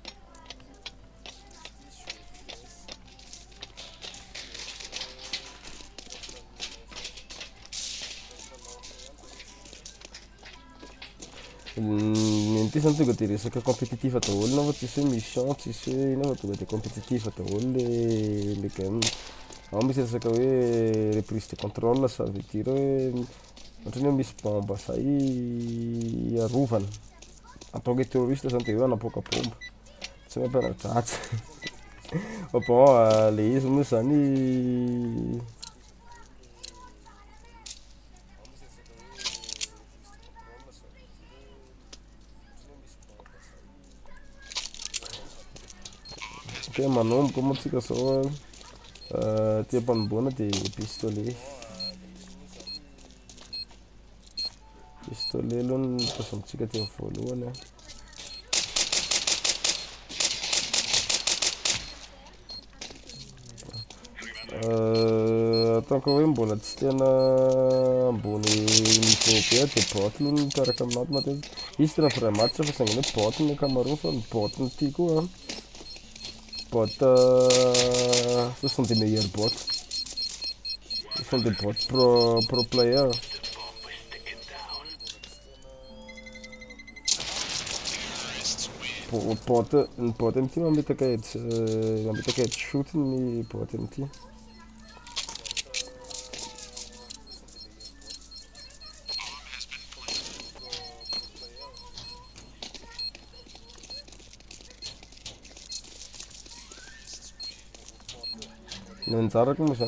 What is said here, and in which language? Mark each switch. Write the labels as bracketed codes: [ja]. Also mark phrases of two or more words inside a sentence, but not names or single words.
[mg] Ty zany tonga de resaka compétitif daholo na fa tsisy hoe mission tsisy hoe ina fa tonga de compétitif daholo le game. Ao misy resaka hoe [fr] reprise de contrôle ça veut dire [mg] hoe ohatrany hoe misy bomba zay arovana [fr] en tant que terroriste [mg] zany de hoe anapoaka bomba tsy hoe ampiana-dratsy. Bon le izy moa zany te manomboka moa tsika zao ty ampanomboana de pistolet aloha ny pasamitsika ty voalohany [fr] tant que [mg] hoe mbola tsy tena ambony niveau be de bot aloha no mikaraka aminaty matetika izy tena [fr] vrai match [mg] fa saingy hoe bot ny ankamaroany fa ny bot ny ty koa bot [fr] ce sont des meilleurs bots. Ce sont des bots pro player. [mg] Ny bot amty mametaka headshot ny bot amty. Ny anjarako moa